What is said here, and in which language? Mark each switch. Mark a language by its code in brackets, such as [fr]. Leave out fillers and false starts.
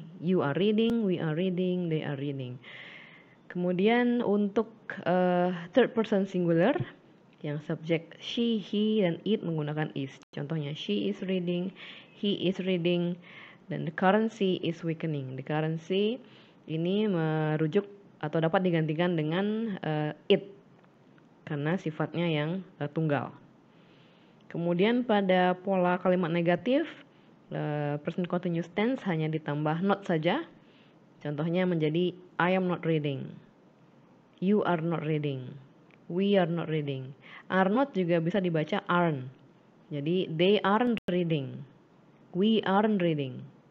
[en] You are reading, we are reading, they are reading. [id] Kemudian untuk third person singular yang subjek she, he, dan it menggunakan is. Contohnya [en] she is reading, he is reading, dan the currency is weakening. [id] The currency ini merujuk atau dapat digantikan dengan it karena sifatnya yang tunggal. Kemudian pada pola kalimat negatif, present continuous tense hanya ditambah not saja. Contohnya menjadi [en] I am not reading, you are not reading, we are not reading. [id] Are not juga bisa dibaca aren't. Jadi [en] they aren't reading, we aren't reading.